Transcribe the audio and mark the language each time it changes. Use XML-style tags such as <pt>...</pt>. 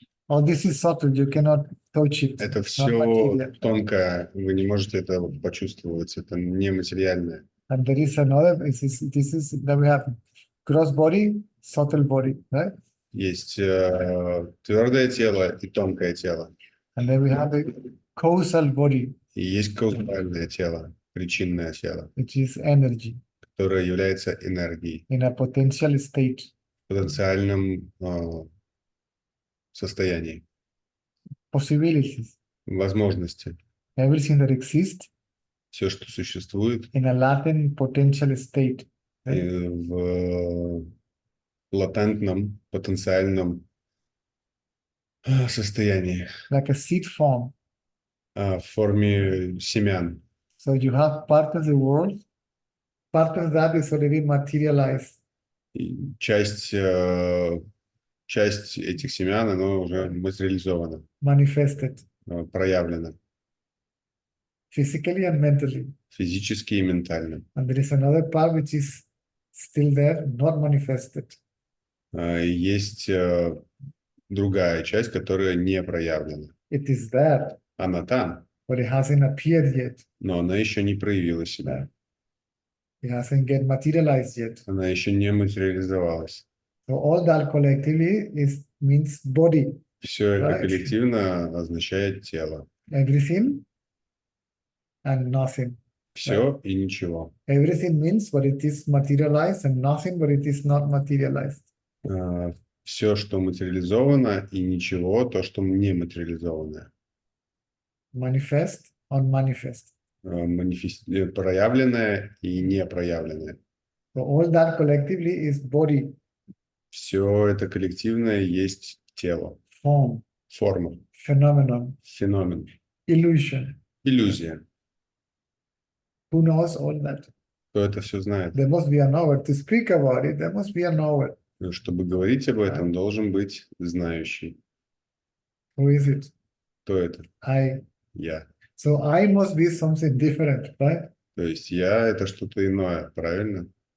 <en>All this is subtle, you cannot touch it.</en> <ru>Это</ru> <en>not</en> <ru>все</ru> <en>material.</en> <ru>тонкое, вы не можете это почувствовать, это нематериальное.</ru> <en>And there is another, this is that we have gross body, subtle body, right?</en> <ru>Есть твердое тело и тонкое тело.</ru> <en>And then we have the causal body,</en> <ru>И есть каузальное тело, причинное тело,</ru> <en>which is energy</en> <ru>которое является энергией,</ru> <en>in a potential state.</en> <ru>в потенциальном состоянии,</ru> <en>Possibilities,</en> <ru>возможности.</ru> <en>everything that exists</en> <ru>Все, что существует</ru> <en>in a latent potential state. Right?</en> <ru>в латентном, потенциальном состоянии,</ru> <en>Like a seed form.</en> <ru>в форме семян.</ru> <en>So you have part of the world, part of that is already materialized.</en> <ru>И часть этих семян, она уже материализована,</ru> <en>Manifested</en> <ru>проявлена</ru> <en>physically and mentally.</en> <ru>физически и ментально.</ru> <en>And there is another part which is still there, not manifested.</en> <ru>И есть другая часть, которая не проявлена.</ru> <en>It is there,</en> <ru>Она там,</ru> <en>but it hasn't appeared yet.</en> <ru>но она еще не проявила себя.</ru> <en>It hasn't get materialized yet.</en> <ru>Она еще не материализовалась.</ru> <en>So all that collectively means body.</en> <ru>Все это</ru> <en>Right.</en> <ru>коллективно означает тело.</ru> <en>Everything and nothing.</en> <ru>Все и ничего.</ru> <en>Everything means what it is materialized and nothing what it is not materialized.</en> <ru>Все, что материализовано, и ничего, то, что не материализованное.</ru> <en>Manifest, unmanifest.</en> <ru>Проявленное и непроявленное.</ru> <en>So all that collectively is body,</en> <ru>Все это коллективное есть тело,</ru> <en>form,</en> <ru>форма,</ru> <en>phenomenon,</en> <ru>феномен,</ru> <en>illusion.</en> <ru>иллюзия.</ru> <en>Who knows all that?</en> <ru>Кто это все знает?</ru> <en>There must be a knower. To speak about it, there must be a knower.</en> <ru>Чтобы говорить об этом, должен быть знающий.</ru> <en>Who is it?</en> <ru>Кто это?</ru> <en>I.</en> <ru>Я.</ru> <en>So I must be something different, right?</en> <ru>То есть я — это что-то иное, правильно?</ru>